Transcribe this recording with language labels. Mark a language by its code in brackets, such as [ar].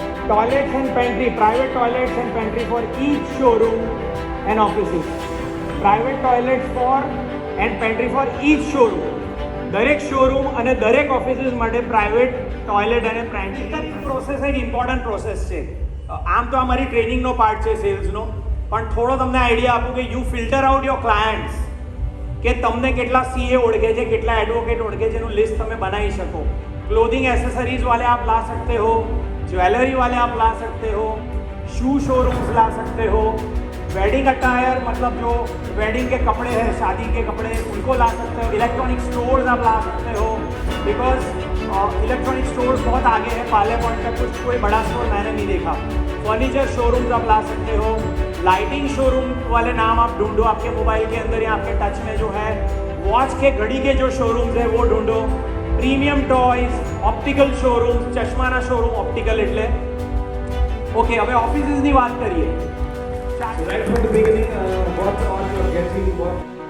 [en] Toilets and pantry, private toilets and pantry for each showroom and offices. Private toilets for and pantry for each showroom. [gu] દરેક showroom અને દરેક offices માટે private toilet અને pantry process એક important process છે. આમ તો અમારી ટ્રેનિંગનો પાર્ટ છે સેલ્સનો, પણ થોડો તમને આઈડિયા આપું કે [en] you filter out your clients, [gu] કે તમને કેટલા સીએ ઓળખે છે, કેટલા એડવોકેટ ઓળખે છે, એનું લિસ્ટ તમે બનાવી શકો. [hi] ક્લોથિંગ એસેસરીज वाले आप ला सकते हो, ज्वेलरी वाले आप ला सकते हो, शू शोरूम्स ला सकते हो, वेडिंग अटायर मतलब जो वेडिंग के कपड़े हैं, शादी के कपड़े, उनको ला सकते हो. इलेक्ट्रॉनिक स्टोर्स आप ला सकते हो, बिकॉज इलेक्ट्रॉनिक स्टोर्स बहुत आगे हैं. पार्ले पॉइंट का कुछ कोई बड़ा स्टोर मैंने नहीं देखा. फर्नीचर शोरूम्स आप ला सकते हो. लाइटिंग शोरूम वाले नाम आप ढूंढो आपके मोबाइल के अंदर या आपके टच में जो है. वॉच के, घड़ी के जो शोरूम्स है वो ढूंढो. Premium toys, optical showroom, [gu] ચશ્માના showroom optical એટલે. ઓકે, હવે ઓફિસીસની વાત કરીએ. [en] Right from the beginning, what all you're getting, what